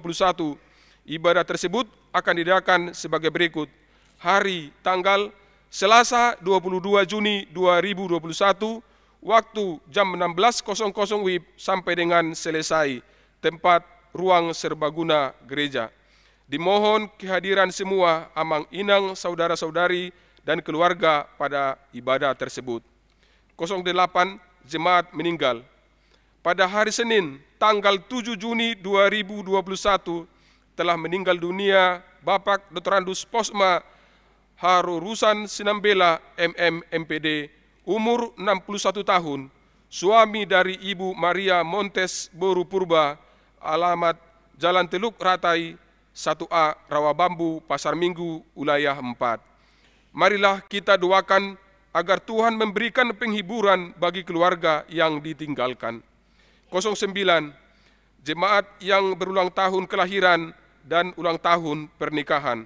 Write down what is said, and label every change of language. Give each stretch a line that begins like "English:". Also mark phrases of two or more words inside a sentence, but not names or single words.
Indonesian: Ibadah tersebut akan diadakan sebagai berikut. Hari tanggal Selasa 22 Juni 2021, waktu jam 16.00 WIB sampai dengan selesai. Tempat ruang serbaguna gereja. Dimohon kehadiran semua
Batak Toba: amang inang
Indonesian: saudara-saudari dan keluarga pada ibadah tersebut. 08 Jemaat meninggal. Pada hari Senin, tanggal 7 Juni 2021, telah meninggal dunia Bapak Dr. Andus Posma Harurusan Sinambela MM MPD, umur 61 tahun, suami dari Ibu Maria Montes Boru Purba, alamat Jalan Teluk Ratai, 1A Rawabambu, Pasar Minggu, Wilayah 4. Marilah kita doakan agar Tuhan memberikan penghiburan bagi keluarga yang ditinggalkan. 09 Jemaat yang berulang tahun kelahiran dan ulang tahun pernikahan.